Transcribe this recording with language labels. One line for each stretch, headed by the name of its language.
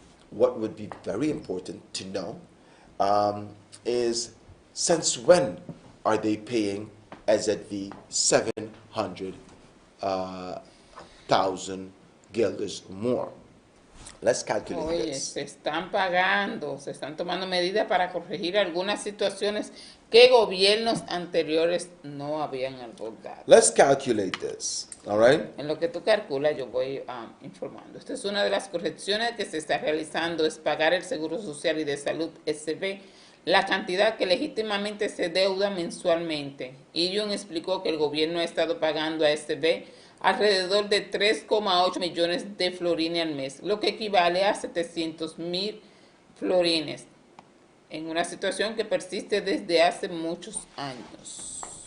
English: What would be very important to know is since when are they paying SZV 700,000 guilders more? Let's calculate
Spanish: Oye,
English: this.
Spanish: se están pagando, se están tomando medidas para corregir algunas situaciones que gobiernos anteriores no habían abordado.
English: Let's calculate this, all right?
Spanish: En lo que tú calculas, yo voy informando. Esta es una de las correcciones que se está realizando, es pagar el Seguro Social y de Salud, SB, la cantidad que legítimamente se deuda mensualmente. Irion explicó que el gobierno ha estado pagando a SB alrededor de 3,8 millones de florines al mes, lo que equivale a 700,000 florines, en una situación que persiste desde hace muchos años.